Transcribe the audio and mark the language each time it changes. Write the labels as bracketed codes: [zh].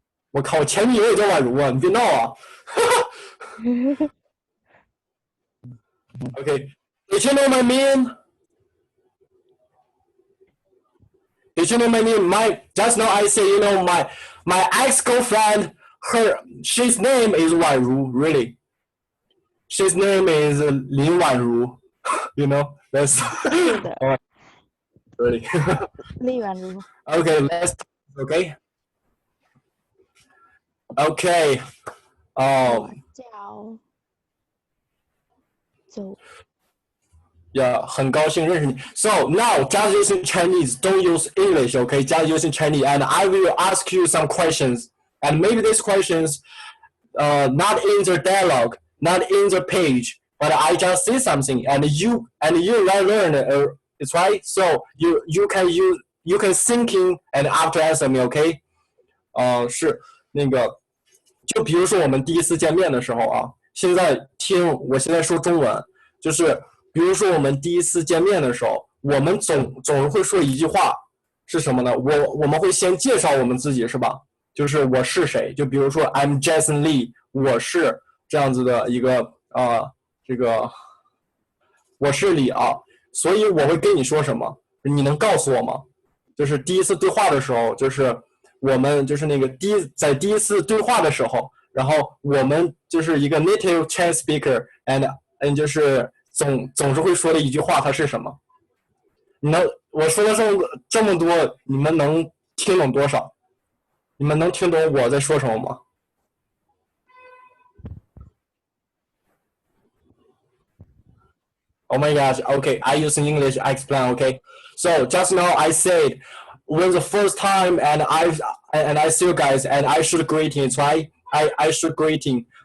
[zh] 我靠，我前女友也叫宛如啊！你别闹啊！ [en] Okay, did you know my name? Did you know my name? Just now I say, you know, my ex-girlfriend, she's name is 宛如, really. She's name is 林宛如. You know, that's really. [zh] 林宛如. [en] Okay, let's. Okay. [zh] 我叫周。 Yeah, 很高兴认识你. [en] So now, just using Chinese, don't use English, okay? Just using Chinese, and I will ask you some questions, and maybe these questions, not in the dialogue, not in the page, but I just say something, and you learn it's right. So you can thinking and after answer me, okay? [zh] 是那个，就比如说我们第一次见面的时候啊，现在听我现在说中文，就是。比如说我们第一次见面的时候，我们总会说一句话是什么呢？我们会先介绍我们自己，是吧？就是我是谁？就比如说 [en] I'm Jason Lee， [zh] 我是这样子的一个这个我是李啊，所以我会跟你说什么？你能告诉我吗？就是第一次对话的时候，就是我们就是那个在第一次对话的时候，然后我们就是一个 [en] native Chinese speaker and [zh] 就是总是会说的一句话，它是什么？我说了这么多，你们能听懂多少？你们能听懂我在说什么吗？ [en] Oh my gosh, okay, I use in English, I explain, okay? So just now I said, when the first time and I see you guys and I should greeting, so I should greeting.